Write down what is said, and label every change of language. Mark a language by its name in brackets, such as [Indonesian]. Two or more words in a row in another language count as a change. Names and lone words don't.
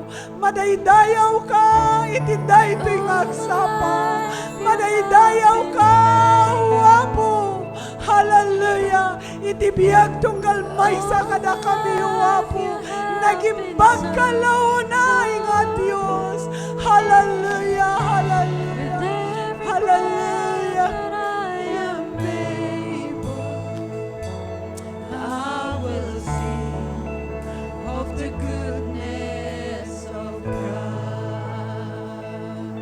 [Iloko] Madaydayaw ka, iti daytoy nga agsapa, madaydayaw ka, o Apo. Hallelujah! Iti biyag tunggal maysa kada kami, o Apo. Nagimbag ka launay nga Diyos. Hallelujah! Hallelujah! Hallelujah! [English] I will sing of the goodness of God.